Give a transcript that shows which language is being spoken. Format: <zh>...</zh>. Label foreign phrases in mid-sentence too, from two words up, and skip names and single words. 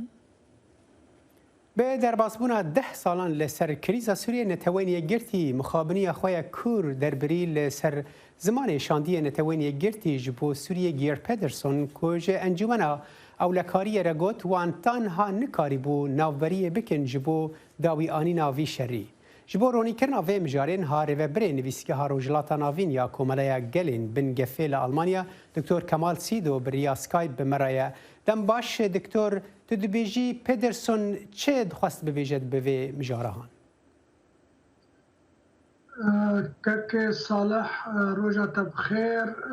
<ku>بە دەرباسبوونا 10 ساڵان لەسەر کریزە سووریە نەتەوەین یەکگرتی مخابنیە خۆیان کوور دەربری لەسەر زمانی شاندیە نەتەوەین یەکگرتی ji بۆ سووریە گیر پێدرسۆن کۆژە ئەنجومەنە ئەولەکاریە رەگوت وان تانها نکاری بوو ناوبەریە بکن ji بۆ داوی ئانی ناوی شەڕی. ji بۆ ڕۆنیکردنا vê mijarên harêveberê nivîsgeha Rojhilata Navîn ya Komeleya Gelên bin gefê li Almanya Dr. Kemal Sîdo bi riya Skype bi me re ye. Dem baş Dr. Tu dibêjî Pederson çê dixwast bibêje bi vê mijarahan? Keke Salih roja te bixêr.</ku>